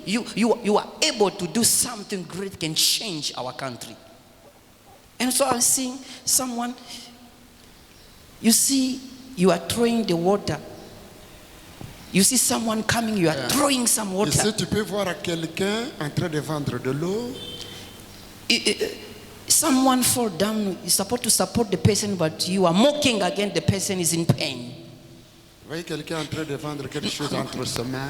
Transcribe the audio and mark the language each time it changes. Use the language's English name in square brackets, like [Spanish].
[English] You are able to do something great, can change our country. And so I'm seeing someone, you see, you are throwing the water. You see someone coming, you are throwing some water. [French] Ici, tu peux voir quelqu'un en train de vendre de l'eau. [English] Someone fall down, you're supposed to support the person, but you are mocking against the person is in pain. [French] voyez quelqu'un en train de vendre quelque chose entre ses mains.